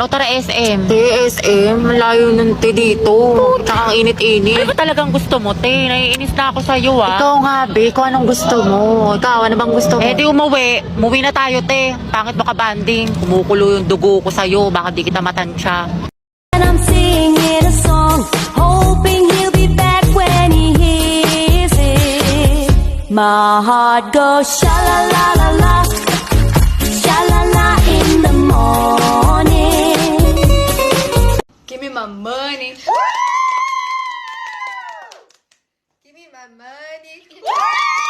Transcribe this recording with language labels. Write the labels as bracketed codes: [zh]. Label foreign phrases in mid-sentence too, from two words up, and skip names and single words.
[tl] O tara SM. Te, SM. Malayo nun, te, dito. Tsaka ang init-init. Ano ba talagang gusto mo, te? Naiinis na ako sa'yo, ah. Ikaw nga, be. Kung anong gusto mo. Ikaw, ano bang gusto mo? Eh di umuwi na tayo te. Pangit mo ka banding. Kumukulo yung dugo ko sa'yo. Baka di kita matansya. [en] And I'm singing a song, hoping he'll be back when he hears it. My heart goes sha la la la la, sha la la in the morning. Give me my money. Give me my money.